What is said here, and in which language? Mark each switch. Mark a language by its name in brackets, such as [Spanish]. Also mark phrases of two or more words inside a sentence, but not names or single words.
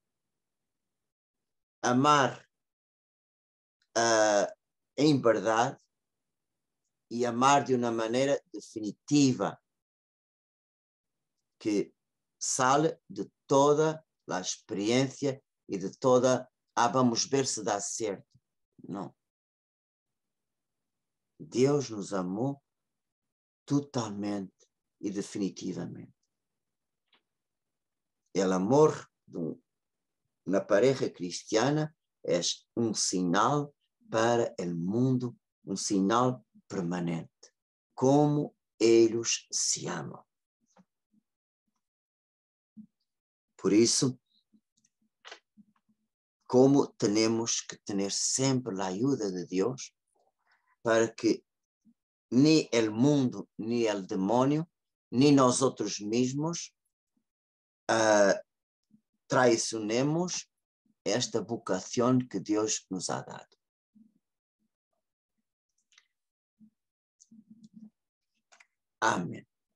[Spanish] Amar en verdad y amar de una manera definitiva que sale de toda la experiencia y de toda, [Portuguese] vamos ver se dá certo. [Spanish] No. [Portuguese] Deus nos amou totalmente e definitivamente. [Spanish] El amor de una pareja cristiana es un sinal para el mundo, un sinal permanente, como ellos se amam. [Portuguese] Por isso, como temos que ter sempre a ajuda de Deus para que [Spanish] ni el mundo, ni el demonio, ni nosotros mismos traicionemos esta vocación que Deus nos ha dado. [Portuguese] Amém.